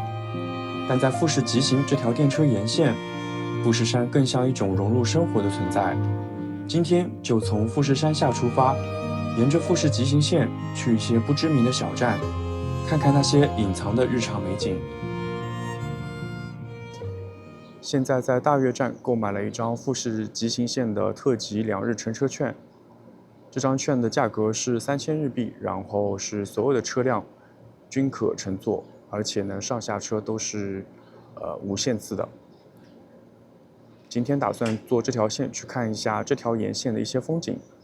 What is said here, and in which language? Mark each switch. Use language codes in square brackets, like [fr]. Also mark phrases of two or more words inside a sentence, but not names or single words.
[zh] 但在富士急行這條電車沿線，富士山更像一種融入生活的存在。今天就從富士山下出發，沿着富士急行線去一些不知名的小站，看看那些隱藏的日常美景。現在在大月站購買了一張富士急行線的特急2日乘車券，這張券的價格是3000日幣，然後是所有的車輛均可乘坐，而且呢上下車都是無限次的。今天打算坐這條線去看一下這條沿線的一些風景。